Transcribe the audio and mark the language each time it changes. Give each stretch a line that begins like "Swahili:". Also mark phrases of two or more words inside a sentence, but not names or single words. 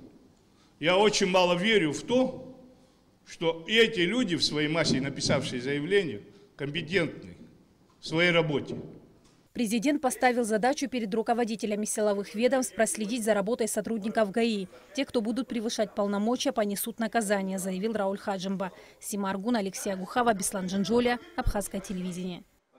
Russian: Я очень мало верю в то, что эти люди в своей массе, написавшие заявление, компетентны в своей работе. Президент поставил задачу перед руководителями силовых ведомств проследить за работой сотрудников ГАИ. Те, кто будут превышать полномочия, понесут наказание, заявил Рауль Хаджимба. Сима Аргун, Алексей Агухава, Беслан Джинджоlia, Абхазское телевидение.